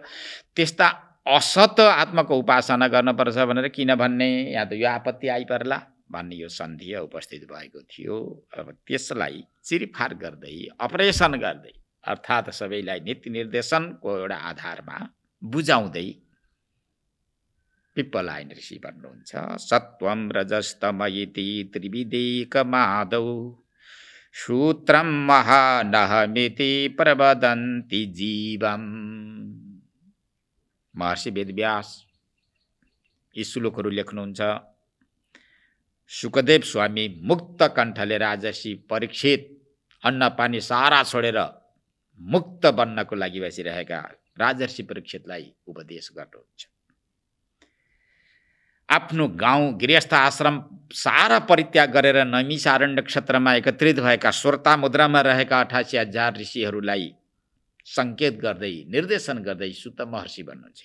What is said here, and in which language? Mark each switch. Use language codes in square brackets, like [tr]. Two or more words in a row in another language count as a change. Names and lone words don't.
[ne] त्यस्ता असत आत्माको उपासना गर्नुपर्छ भनेर किन भन्ने, या त यो आपत्ति आइपर्ला भन्ने यो सन्धि उपस्थित भएको थियो। अब त्यसलाई चिरफार गर्दै अपरेसन गर्दै अर्थात् सबैलाई नीति निर्देशनको एउटा आधारमा बुझाउँदै पिप्पलाइन ऋषि भन्नुहुन्छ, [sa] सत्वम रजस्तम इति त्रिविदेकमादौ सूत्रम महानहमिति प्रवदन्ति जीवम। [ne] महर्षि वेदव्यास यी श्लोकहरू लेख्नुहुन्छ। सुखदेव स्वामी मुक्त कण्ठले राजर्षि परीक्षित अन्न पानी सारा छोडेर मुक्त बन्नको लागि बसिरहेका राजर्षि परीक्षितलाई उपदेश गर्नुहुन्छ। आफ्नो गाउँ गृहस्थ आश्रम सारा परित्याग गरेर नैमिषारण्य क्षेत्रमा एकत्रित भएका श्रोता मुद्रामा रहेका 88,000 ऋषिहरूलाई सङ्केत गर्दै निर्देशन गर्दै सुत महर्षि भन्नुहुन्छ।